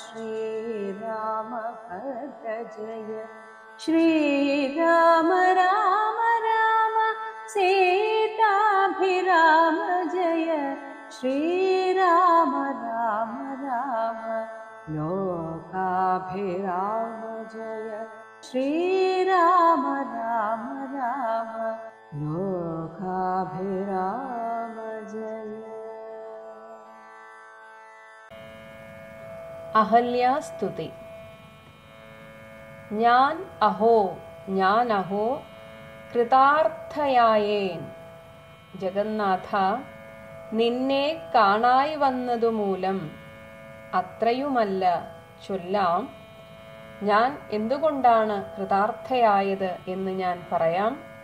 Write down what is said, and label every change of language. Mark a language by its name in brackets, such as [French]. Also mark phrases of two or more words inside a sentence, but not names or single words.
[Sanskrit] श्रीरामभद्र जय श्रीराम राम राम सीताभिराम जय श्रीराम राम राम लोकाभिराम जय श्रीराम राम राम लोकाभिराम जय. [Malayalam] അഹല്യാസ്തുതി. ഞാൻ അഹോ കൃതാർത്ഥയായേൻ. ജഗന്നാഥ, നിന്നെ കാണായി വന്നതുമൂലം അത്രയുമല്ല ചൊല്ലാം ഞാൻ എന്തുകൊണ്ടാണ് കൃതാർത്ഥയായത് എന്ന് ഞാൻ പറയാം.